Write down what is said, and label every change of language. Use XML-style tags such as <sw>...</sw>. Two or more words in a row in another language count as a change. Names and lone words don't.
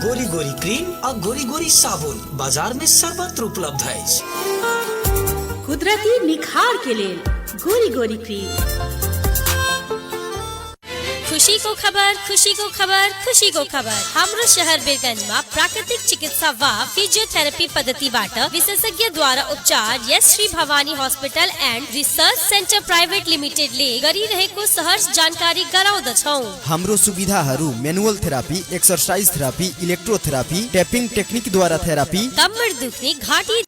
<mai>गोरी गोरी क्रीम और गोरी गोरी साबुन बाजार में सर्वत्र उपलब्ध अछि। कुदरती निखार के लेल गोरी गोरी क्रीम।</mai> <ne>खुशी को खबर, खुशी को खबर, खुशी को खबर।</ne> <mai>हमरो शहर बीरगंज में</mai> <ne>प्राकृतिक चिकित्सा व फिजियोथेरेपी पद्धति बाट विशेषज्ञ द्वारा उपचार यस श्री भवानी हॉस्पिटल एंड रिसर्च सेंटर प्राइवेट लिमिटेड ले गरी रहेको सहर्ष जानकारी गराउँदछौं। हाम्रो सुविधाहरू</ne> <en>manual therapy, exercise therapy, electrotherapy, taping technique</en> <ne>द्वारा थेरापी, कमर दुख्ने, घाँटी</ne>